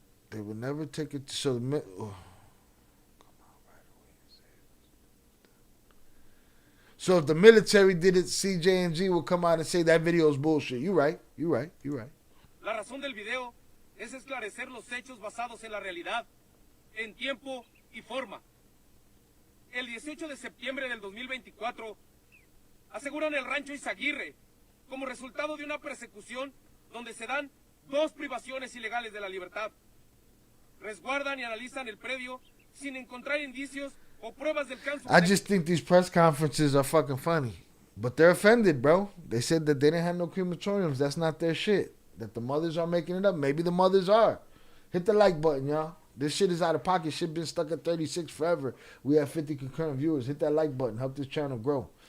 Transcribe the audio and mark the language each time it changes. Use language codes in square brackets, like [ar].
[en] They would never take it. So So if the military did it, CJNG would come out and say that video is bullshit. You right. [es] La razón del video es esclarecer los hechos basados en la realidad, en tiempo y forma. El 18 de septiembre del 2024 aseguran el rancho Izaguirre como resultado de una persecución donde se dan 2 privaciones ilegales de la libertad. Resguardan y analizan el predio sin encontrar indicios o pruebas del caso. [en] I just think these press conferences are fucking funny. But they're offended, bro. They said that they didn't have no crematoriums. That's not their shit. That the mothers are making it up. Maybe the mothers are. Hit the like button, y'all. This shit is out of pocket. Shit been stuck at 36 forever. We have 50 concurrent viewers. Hit that like button. Help this channel grow.